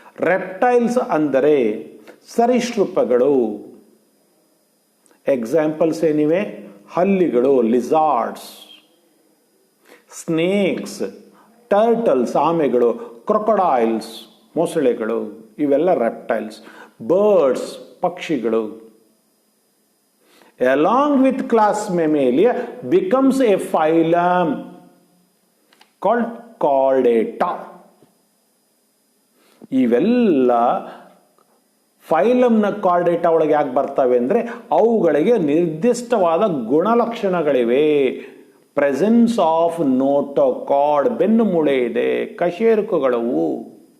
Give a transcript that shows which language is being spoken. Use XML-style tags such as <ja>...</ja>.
<kn>Reptiles ಅಂದರೆ ಸರೀಸೃಪಗಳು. Examples ಏನಿವೆ? ಹಲ್ಲಿಗಳು, ಲಿಸಾರ್ಡ್ಸ್. ಸ್ನೇಕ್ಸ್, ಟರ್ಟಲ್ಸ್ ಆಮೆಗಳು, ಕ್ರೊಕೊಡೈಲ್ಸ್ ಮೊಸಳೆಗಳು, ಇವೆಲ್ಲ ರೆಪ್ಟೈಲ್ಸ್. ಬರ್ಡ್ಸ್ ಪಕ್ಷಿಗಳು.</kn> <en>along with class Mammalia becomes a phylum called Chordata.</en> <kn>ಇವೆಲ್ಲ ಫೈಲಮ್ನ ಕಾರ್ಡೇಟಾ ಒಳಗೆ ಯಾಕೆ ಬರ್ತವೆ ಅಂದರೆ ಅವುಗಳಿಗೆ ನಿರ್ದಿಷ್ಟವಾದ ಗುಣಲಕ್ಷಣಗಳಿವೆ.</kn> <en>presence of notochord,</en> <kn>ಬೆನ್ನು ಮೂಳೆ ಇದೆ, ಕಶೇರುಕಗಳವು.</kn>